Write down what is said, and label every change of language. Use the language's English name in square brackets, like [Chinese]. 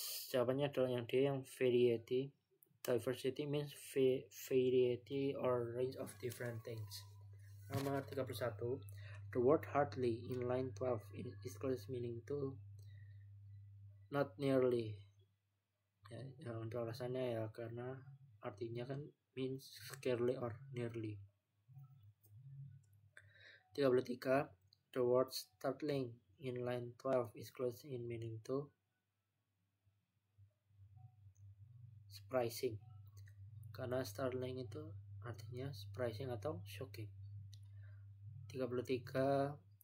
[Indonesian] Jawabannya adalah yang D, yang variety. [English] Diversity means variety or range of different things. Nomor 31, the word hardly in line 12 is close meaning to not nearly. [Indonesian] Ya, untuk alasannya ya karena artinya kan [English] means scarcely or nearly. 33, the word startling in line 12 is close in meaning to surprising. [Indonesian] Karena startling itu artinya surprising atau shocking. 33.